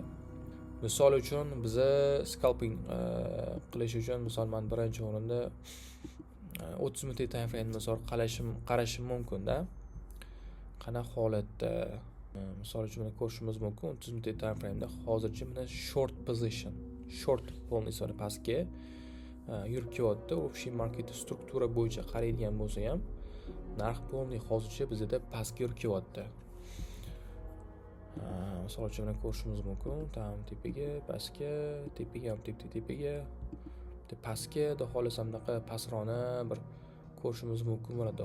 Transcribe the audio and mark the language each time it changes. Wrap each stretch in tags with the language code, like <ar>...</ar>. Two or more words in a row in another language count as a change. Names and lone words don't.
<uz>Misol uchun biza scalping qilish uchun misol men birinchi o'rinda 30 minutlik</uz> <en>time frame</en> <uz>misol qarashim mumkin-da. Qanaqa holatda misol uchun mana ko'rishimiz mumkin 30 minutlik</uz> <en>time frame'da</en> <uz>hozircha mana</uz> <en>short position,</en> <uz>short polniy pastga yurib kelyapti. Общий market struktura bo'yicha qaraydigan bo'lsa ham narx polniy hozircha bizda pastga yurib kelyapti. Misol uchun mana ko'rishimiz mumkin, tam tepaga, pastga, tepaga, tepaga, pastga, xudo xohlasa bunaqa pastroqni bir ko'rishimiz mumkin bo'ladi.</uz>